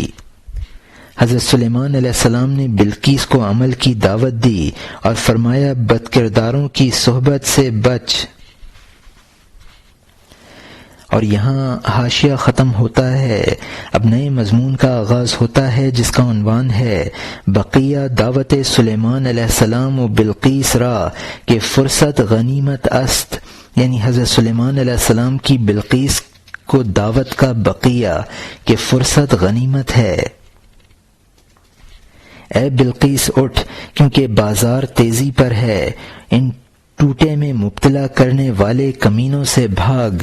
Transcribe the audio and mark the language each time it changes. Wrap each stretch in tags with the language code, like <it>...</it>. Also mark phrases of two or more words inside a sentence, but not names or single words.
<ur>حضرت سلیمان</ur> <ar>علیہ السلام</ar> <ur>نے بلقیس کو عمل کی دعوت دی اور فرمایا بد کرداروں کی صحبت سے بچ۔ اور یہاں حاشیہ ختم ہوتا ہے۔ اب نئے مضمون کا آغاز ہوتا ہے جس کا عنوان ہے</ur> <fa>بقیہ دعوت سلیمان علیہ السلام و بلقیس را کہ فرصت غنیمت است،</fa> <ur>یعنی حضرت سلیمان</ur> <ar>علیہ السلام</ar> <ur>کی بلقیس کو دعوت کا بقیہ کہ فرصت غنیمت ہے۔ اے بلقیس اٹھ، کیونکہ بازار تیزی پر ہے، ان ٹوٹے میں مبتلا کرنے والے کمینوں سے بھاگ۔</ur>